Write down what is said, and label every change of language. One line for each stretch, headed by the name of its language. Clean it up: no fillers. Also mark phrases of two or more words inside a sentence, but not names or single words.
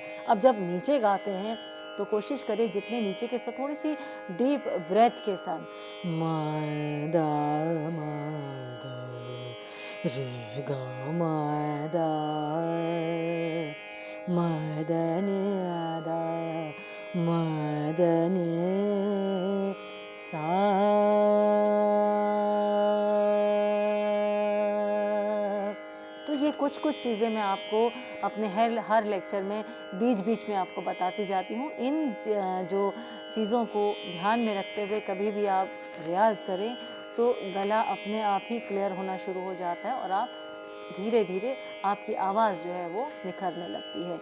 Hindi: अब जब नीचे गाते हैं तो कोशिश करें जितने नीचे के साथ थोड़ी सी
English: deep breath
Hindi: के साथ म द म ग रे ग म द म द नि द म द नि सा। तो ये कुछ चीज़ें मैं आपको अपने हर लेक्चर में बीच में आपको बताती जाती हूँ। इन जो चीज़ों को ध्यान में रखते हुए कभी भी आप रियाज़ करें तो गला अपने आप ही क्लियर होना शुरू हो जाता है और आप धीरे धीरे आपकी आवाज़ जो है वो निखरने लगती है।